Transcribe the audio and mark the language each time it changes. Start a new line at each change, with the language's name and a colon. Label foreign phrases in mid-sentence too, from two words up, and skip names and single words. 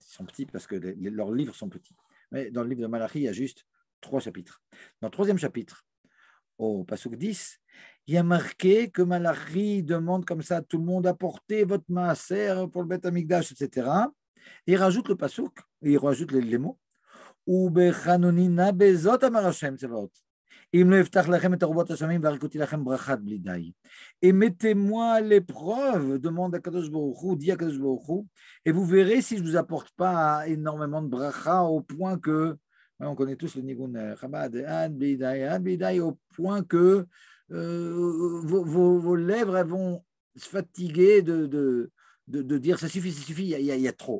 French: Ils sont petits parce que leurs livres sont petits. Mais dans le livre de Malachi, il y a juste 3 chapitres. Dans le 3e chapitre, au pasuk 10, il y a marqué que Malachi demande comme ça à tout le monde apportez votre maaser pour le
Hebrew: בית המקדש,
French: etc. Et il rajoute le pasuk, et il rajoute les mots.
Hebrew: ובחנוני נא בזאת אמר השם צבאות.
French: Et mettez-moi à l'épreuve, demande à
Hebrew: קדוש ברוך הוא,
French: dit à
Hebrew: קדוש ברוך הוא,
French: et vous verrez si je ne vous apporte pas énormément de bracha au point que, on connaît tous le Nigun Chabad,
Hebrew: עד בלי די,
French: au point que vos lèvres elles vont se fatiguer de dire ça suffit, il y a trop.